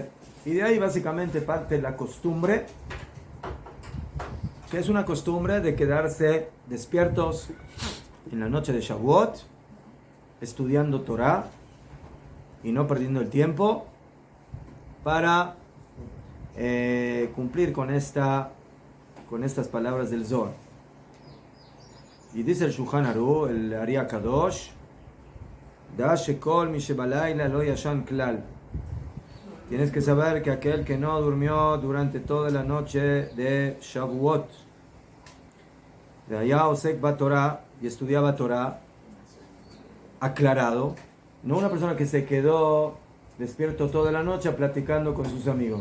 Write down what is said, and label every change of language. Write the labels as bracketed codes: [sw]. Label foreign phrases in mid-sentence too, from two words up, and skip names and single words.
[es] Y de ahí básicamente parte la costumbre, que es una costumbre de quedarse despiertos en la noche de Shavuot, estudiando Torah y no perdiendo el tiempo para cumplir con estas palabras del Zohar. Y dice el Shulchan Aruch, el Ari Kadosh, [he] דע שכל מי שבלילה לא ישן כלל. [es] Tienes que saber que aquel que no durmió durante toda la noche de Shavuot, de allá [he] עוסק בתורה, [es] y estudiaba Torah, aclarado, no una persona que se quedó despierto toda la noche platicando con sus amigos.